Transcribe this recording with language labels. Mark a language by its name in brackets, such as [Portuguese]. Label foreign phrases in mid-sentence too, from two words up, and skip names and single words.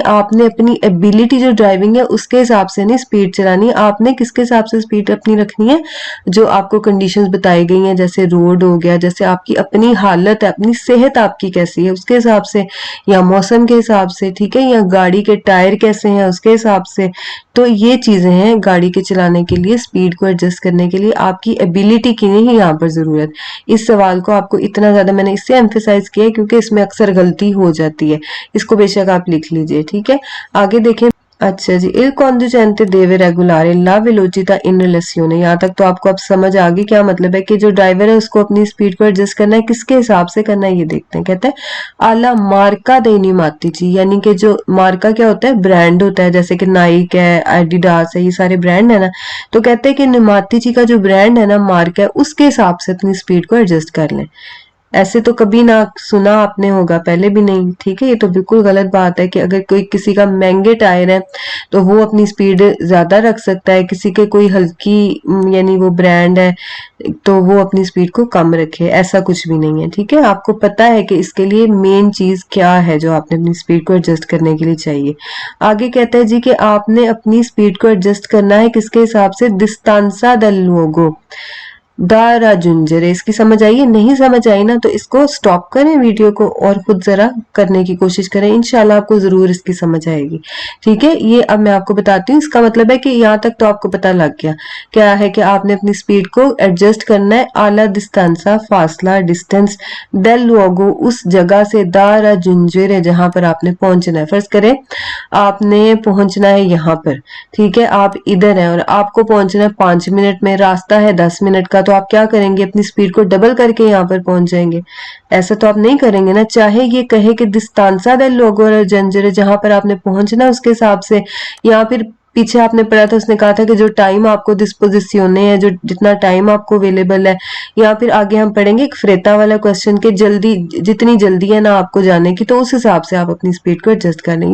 [Hindi] आपने अपनी एबिलिटी जो ड्राइविंग है उसके हिसाब से नहीं स्पीड चलानी, आपने किसके हिसाब से स्पीड अपनी रखनी है, जो आपको कंडीशंस बताई गई हैं, जैसे रोड हो गया, जैसे आपकी अपनी हालत है, अपनी सेहत आपकी कैसी है उसके हिसाब से, या मौसम के हिसाब से, ठीक है, या गाड़ी के टायर कैसे हैं उसके हिसाब से। तो ये चीजें हैं गाड़ी के चलाने के लिए, स्पीड को एडजस्ट करने के लिए आपकी एबिलिटी की नहीं यहाँ पर जरूरत। इस सवाल को आपको इतना ज्यादा मैंने इससे एम्फेसाइज किया है क्योंकि इसमें अक्सर गलती हो जाती है। इसको बेशक आप लिख लीजिए, ठीक है। आगे देखें, अच्छा जी, [Italian] il conducente deve regolare la velocità in relazione। [Hindi] यहाँ तक तो आपको अब समझ आ गई क्या मतलब है कि जो ड्राइवर है उसको अपनी स्पीड को एडजस्ट करना है, किसके हिसाब से करना है ये देखते हैं। कहते हैं [Italian] alla marca dei pneumatici, [Hindi] यानी कि जो मार्का क्या होता है, ब्रांड होता है, जैसे कि नाइक है, एडिडास है, ये सारे ब्रांड है ना। तो कहते हैं कि न्यूमाटिची का जो ब्रांड है ना, मार्का है, उसके हिसाब से अपनी स्पीड को एडजस्ट कर लें। ऐसे तो कभी ना सुना आपने होगा, पहले भी नहीं, ठीक है। ये तो बिल्कुल गलत बात है कि अगर कोई किसी का महंगे टायर है तो वो अपनी स्पीड ज्यादा रख सकता है, किसी के कोई हल्की यानी वो ब्रांड है तो वो अपनी स्पीड को कम रखे, ऐसा कुछ भी नहीं है, ठीक है। आपको पता है कि इसके लिए मेन चीज क्या है जो आपने अपनी स्पीड को एडजस्ट करने के लिए चाहिए। आगे कहता है जी कि आपने अपनी स्पीड को एडजस्ट करना है किसके हिसाब से, [Italian] distanza del luogo da raggiungere. [Hindi] इसकी समझ आई है, नहीं समझ आई ना तो इसको स्टॉप करें वीडियो को और खुद जरा करने की कोशिश करें, इंशाल्लाह आपको जरूर इसकी समझ आएगी, ठीक है। ये अब मैं आपको बताती हूँ, इसका मतलब है कि यहाँ तक तो आपको पता लग गया क्या है कि आपने अपनी स्पीड को एडजस्ट करना है, [Italian] alla distanza [Hindi] फासला डिस्टेंस [Italian] del luogo [Hindi] उस जगह से, [Italian] da raggiungere [Hindi] जहां पर आपने पहुंचना है। फर्ज करें आपने पहुंचना है यहाँ पर, ठीक है, आप इधर हैं और आपको पहुंचना है 5 मिनट में, रास्ता है 10 मिनट का, तो आप क्या करेंगे, अपनी स्पीड को डबल करके यहाँ पर पहुंच जाएंगे। ऐसा तो आप नहीं करेंगे ना, चाहे ये कहे कि [Italian] distanza del luogo raggiungere, [Hindi] जहां पर आपने पहुंचना है उसके हिसाब से, या फिर पीछे आपने पढ़ा था उसने कहा था कि जो टाइम आपको डिस्पोजिशियोने है, जो जितना टाइम आपको अवेलेबल है, या फिर आगे हम पढ़ेंगे एक फ्रेता वाला क्वेश्चन के जल्दी, जितनी जल्दी है ना आपको जाने की तो उस हिसाब से आप अपनी स्पीड को एडजस्ट कर लेंगे।